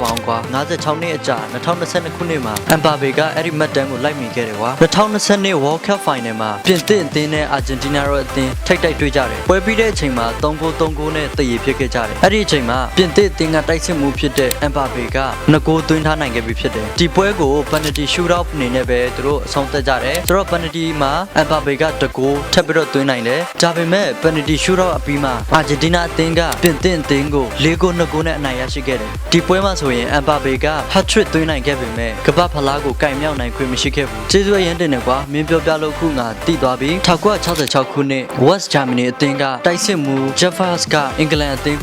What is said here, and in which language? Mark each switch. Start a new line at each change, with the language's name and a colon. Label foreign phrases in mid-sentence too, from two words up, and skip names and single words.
Burmese: ပါအောင်ကွာ56နှစ်အကြာ2022ခုနှစ်မှာ Mbappe ကအဲ့ဒီမှတ်တမ်းကိုလိုက်မိခဲ့တယ်ကွာ2020 World Cup final မှာပြင်သစ်အသင်းနဲ့အာဂျင်တီးနားတို့အသင်းထိပ်တိုက်တွေ့ကြတယ်ပွဲပြီးတဲ့အချိန်မှာ3ဂိုး3ဂိုးနဲ့တည်ရဖြစ်ခဲ့ကြတယ်အဲ့ဒီအချိန်မှာပြင်သစ်အသင်းကတိုက်စစ်မှုဖြစ်တဲ့ Mbappe က2ဂိုးသွင်းထားနိုင်ခဲ့ပြီဖြစ်တယ်ဒီပွဲကို
English: penalty shootout
Burmese: အနေ နဲ့ပဲသူတို့အဆုံးသတ်ကြတယ်ဆိုတော့ penalty မှာ Mbappe က2ဂိုးထပ်ပြီးတော့သွင်းနိုင်တယ်ဒါပေမဲ့
English: penalty shootout
Burmese: အပြီးမှာအာဂျင်တီးနားအသင်းကပြင်သစ်အသင်းကို4ဂိုး2ဂိုးနဲ့အနိုင်ရရှိခဲ့တယ်ဒီပွဲမှာဆိုရင် Mbappe က hat-trick သွင်းနိုင်ခဲ့ ပေမဲ့ကမ္ဘာဖလားကိုကင်မြောက်နိုင်ခွင့်မရှိခဲ့ဘူးကျေးဇူးအရင်တင်တယ်ကွာမင်းပြောပြလို့ခုငါတည်သွားပြီ1966ခုနှစ် West Germany အသင်းကတိုက်စစ်မှု Jeff Hurst ကအင်္ဂလန်အသင်း